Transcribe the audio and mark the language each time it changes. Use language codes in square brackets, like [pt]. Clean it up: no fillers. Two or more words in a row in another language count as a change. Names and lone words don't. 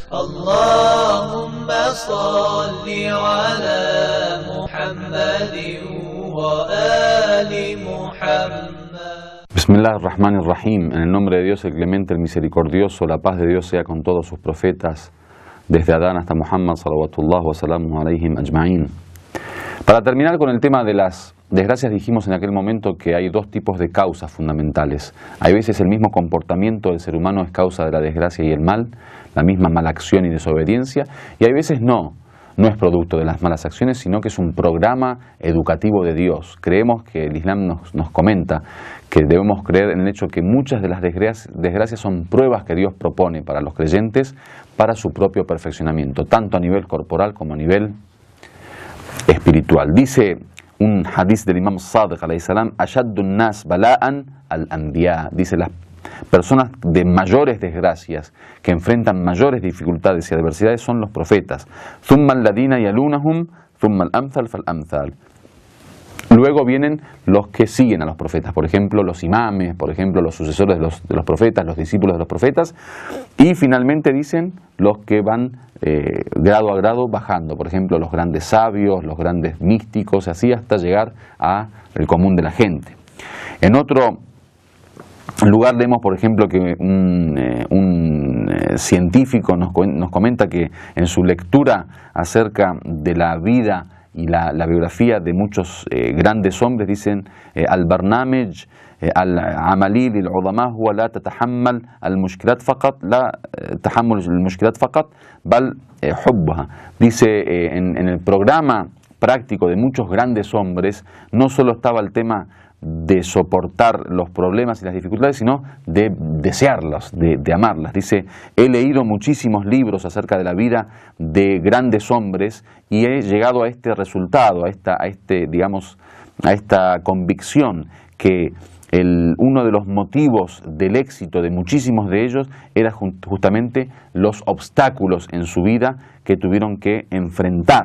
[ar] اللهم صل على محمد وآل محمد. Bismillahirrahmanirrahim. [es] En el nombre de Dios, el clemente, el misericordioso, la paz de Dios sea con todos sus profetas, desde Adán hasta Muhammad, [ar] صلوات الله وسلامه عليهم أجمعين. [es] Para terminar con el tema de las desgracias, dijimos en aquel momento que hay dos tipos de causas fundamentales. Hay veces el mismo comportamiento del ser humano es causa de la desgracia y el mal, la misma mala acción y desobediencia, y hay veces no es producto de las malas acciones, sino que es un programa educativo de Dios. Creemos que el Islam nos comenta que debemos creer en el hecho que muchas de las desgracias son pruebas que Dios propone para los creyentes para su propio perfeccionamiento, tanto a nivel corporal como a nivel espiritual. Dice un hadith del Imam Sadiq [ar] عليه السلام, أشد الناس بلاء الأنبياء. [es] Dice, las personas de mayores desgracias, que enfrentan mayores dificultades y adversidades, son los profetas. [ar] ثم الذين يلونهم، ثم الأمثل فالأمثل. [es] Luego vienen los que siguen a los profetas, por ejemplo los imames, por ejemplo los sucesores de los profetas, los discípulos de los profetas, y finalmente dicen los que van grado a grado bajando, por ejemplo los grandes sabios, los grandes místicos, así hasta llegar al común de la gente. En otro lugar leemos, por ejemplo, que un científico nos comenta que en su lectura acerca de la vida y la biografía de muchos grandes hombres, dicen [ar] البرنامج العملي للعظماء هو لا تتحمل المشكلات فقط، لا تحمل المشكلات فقط، بل حبها. [es] Dice, en el programa práctico de muchos grandes hombres no solo estaba el tema de soportar los problemas y las dificultades, sino de desearlas, de amarlas. Dice, he leído muchísimos libros acerca de la vida de grandes hombres y he llegado a este resultado, a esta convicción que uno de los motivos del éxito de muchísimos de ellos era justamente los obstáculos en su vida que tuvieron que enfrentar.